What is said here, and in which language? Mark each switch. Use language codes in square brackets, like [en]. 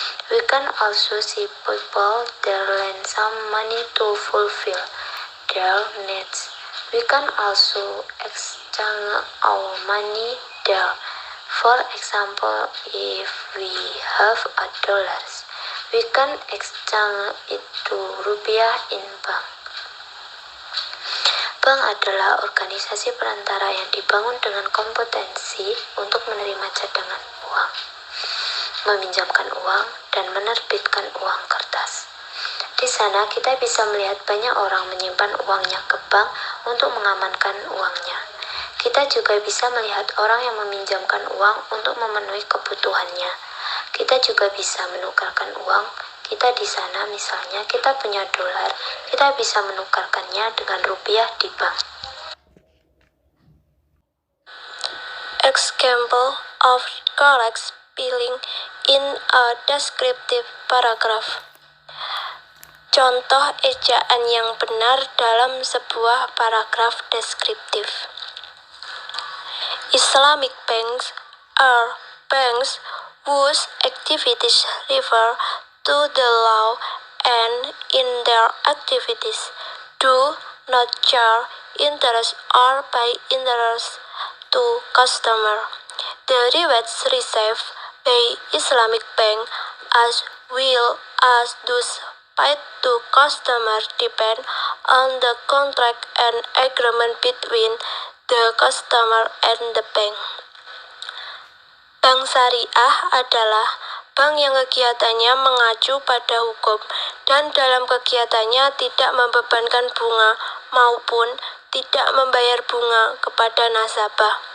[en] We can also see people that lend some money to fulfill their needs. We can also exchange our money there. For example, if we have a dollars, we can exchange it to rupiah in bank. [id] Bank adalah organisasi perantara yang dibangun dengan kompetensi untuk menerima cadangan uang, meminjamkan uang, dan menerbitkan uang kertas. Di sana kita bisa melihat banyak orang menyimpan uangnya ke bank untuk mengamankan uangnya. Kita juga bisa melihat orang yang meminjamkan uang untuk memenuhi kebutuhannya. Kita juga bisa menukarkan uang. Kita di sana misalnya kita punya dolar, kita bisa menukarkannya dengan rupiah di bank. [en] Example of correct spelling in a descriptive paragraph. [id] Contoh ejaan yang benar dalam sebuah paragraf deskriptif. [en] Islamic banks are banks whose activities refer to the law and in their activities do not charge interest or pay interest to customer. The rewards received by Islamic bank as well as those paid to customer depend on the contract and agreement between the customer and the bank. [id] Bank syariah adalah bank yang kegiatannya mengacu pada hukum dan dalam kegiatannya tidak membebankan bunga maupun tidak membayar bunga kepada nasabah.